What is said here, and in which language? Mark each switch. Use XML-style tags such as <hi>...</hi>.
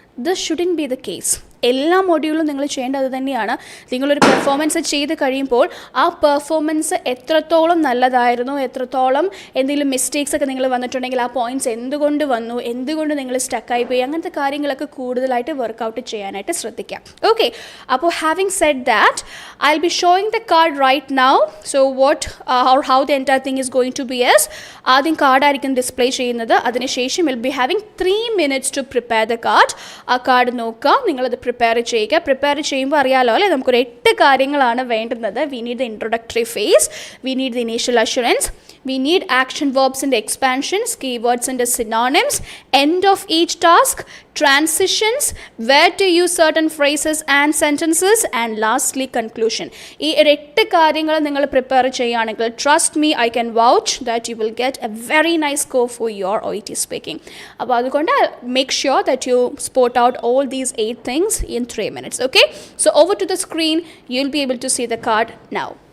<en>This shouldn't be the case.</en> <ml>എല്ലാ മൊഡ്യൂളിലും നിങ്ങൾ ചെയ്യേണ്ടത് തന്നെയാണ്. നിങ്ങളൊരു പെർഫോമൻസ് ചെയ്ത് കഴിയുമ്പോൾ ആ പെർഫോമൻസ് എത്രത്തോളം നല്ലതായിരുന്നു, എത്രത്തോളം എന്തെങ്കിലും മിസ്റ്റേക്സ് ഒക്കെ നിങ്ങൾ വന്നിട്ടുണ്ടെങ്കിൽ ആ പോയിൻറ്റ്സ് എന്തുകൊണ്ട് വന്നു, എന്തുകൊണ്ട് നിങ്ങൾ സ്റ്റക്കായി പോയി, അങ്ങനത്തെ കാര്യങ്ങളൊക്കെ കൂടുതലായിട്ട് വർക്കൗട്ട് ചെയ്യാനായിട്ട് ശ്രദ്ധിക്കാം.</ml> <en>Okay, അപ്പോൾ having said that I'll be showing the card right now. So what or how the entire thing is going to be is</en> <ml>ആദ്യം കാർഡ് ആയിരിക്കും ഡിസ്പ്ലേ ചെയ്യുന്നത്. അതിനുശേഷം</ml> <en>will be having 3 minutes to prepare the card.</en> <ml>ആ card നോക്കുക, നിങ്ങളത് prepare ചെയ്യുക. Prepare ചെയ്യുമ്പോൾ അറിയാലോ അല്ലേ, നമുക്കൊരു 8 കാര്യങ്ങളാണ് വേണ്ടുന്നത്. We need the introductory face, we need the initial assurance,</ml> <en>we need action verbs and expansions, keywords and synonyms, end of each task, transitions, where to use certain phrases and sentences, and lastly conclusion.</en> <ml>ഈ 8 കാര്യങ്ങൾ നിങ്ങൾ prepare ചെയ്യുകയാണെങ്കിൽ</ml> <en>Trust me, I can vouch that you will get a very nice score for your OET speaking.</en> <ml>അപ്പോൾ അതുകൊണ്ട്</ml> <en>Make sure that you spot out all these 8 things in 3 minutes. Okay, so over to the screen, you'll be able to see the card now.</en>